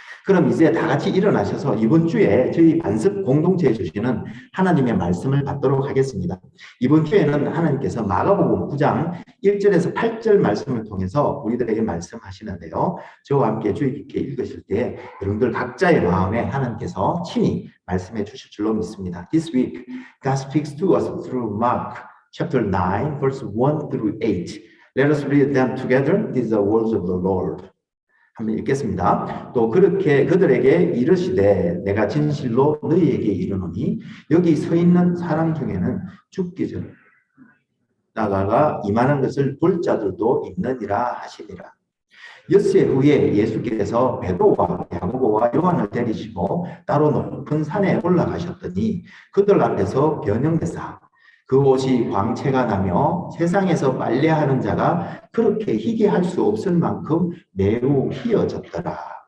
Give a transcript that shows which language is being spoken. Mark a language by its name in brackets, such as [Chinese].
[Korean] 그럼 이제 다 같이 일어나셔서 이번 주에 저희 반습 공동체에 주시는 하나님의 말씀을 받도록 하겠습니다. 이번 주에는 하나님께서 마가복음 9장 1절에서 8절 말씀을 통해서 우리들에게 말씀하시는데요. 저와 함께 주의 깊게 읽으실 때 여러분들 각자의 마음에 하나님께서 친히 말씀해 주실 줄로 믿습니다. [English] This week, God speaks to us through Mark chapter 9, verse 1 through 8. Let us read them together. These are the words of the Lord. [Korean] 한번 읽겠습니다. 또 그렇게 그들에게 이르시되 내가 진실로 너희에게 이르노니 여기 서 있는 사람 중에는 죽기 전 나가가 임하는 것을 볼 자들도 있느니라 하시니라. 엿새 후에 예수께서 베드로와 야고보와 요한을 데리시고 따로 높은 산에 올라가셨더니 그들 앞에서 변형되사 그 옷이 광채가 나며 세상에서 빨래하는 자가 그렇게 희게 할 수 없을 만큼 매우 희어졌더라.